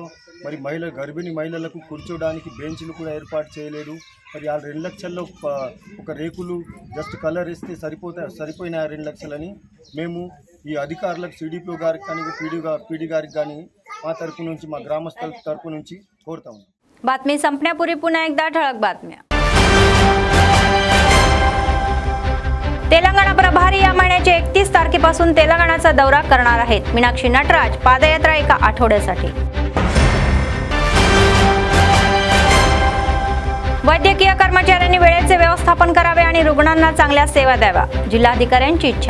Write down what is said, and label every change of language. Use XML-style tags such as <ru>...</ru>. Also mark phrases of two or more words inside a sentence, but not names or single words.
<te>మరి గర్భిణీ మహిళలకు కూర్చోడానికి బెంచ్లు కూడా ఏర్పాటు చేయలేదు. మరి ఆ 2 లక్షల్లో ఒక రేకులు</te> <en>just colour</en> <te>వేస్తే సరిపోయిన 2 లక్షలని మేము ఈ అధికారులకు సిడిపిఓ గారికి కానీ పీడీ గారికి కానీ మా తరపు నుంచి మా గ్రామస్తుల తరపు నుంచి కోరుతాము.</te> <mr>बातमी संपण्यापूर्वी पुन्हा एकदा ठळक बातम्या. तेलंगणा प्रभारी या महिन्याच्या 31 तारखेपासून तेलंगणाचा दौरा करणार आहेत. मीनाक्षी नटराज पादयात्रा एका आठवड्यासाठी. वैद्यकीय कर्मचाऱ्यांनी वेळेचे व्यवस्थापन करावे आणि रुग्णांना चांगल्या सेवा द्याव्या, जिल्हाधिकाऱ्यांची इच्छा.</mr>